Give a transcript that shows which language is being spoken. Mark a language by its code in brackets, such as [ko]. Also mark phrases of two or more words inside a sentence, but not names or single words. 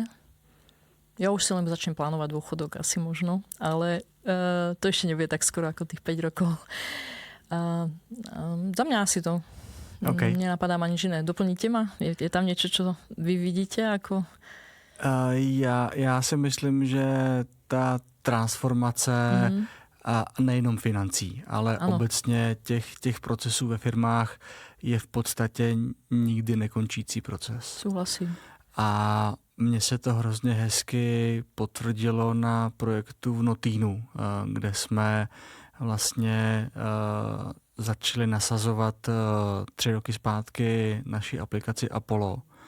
[sk] Ja už si len začnem plánovať dôchodok asi možno, ale to ešte nebude tak skoro ako tých 5 rokov. Za mňa asi to. Okay. Nenapadá ma nič iné. Doplníte ma? Je tam niečo, čo vy vidíte? Ako... [cs] Já si myslím, že ta transformace a nejenom financí, ale obecně těch procesů ve firmách je v podstatě nikdy nekončící proces. Souhlasím. A mně se to hrozně hezky potvrdilo na projektu v Notínu, kde jsme vlastně začali nasazovat 3 roky zpátky naši aplikaci Apollo.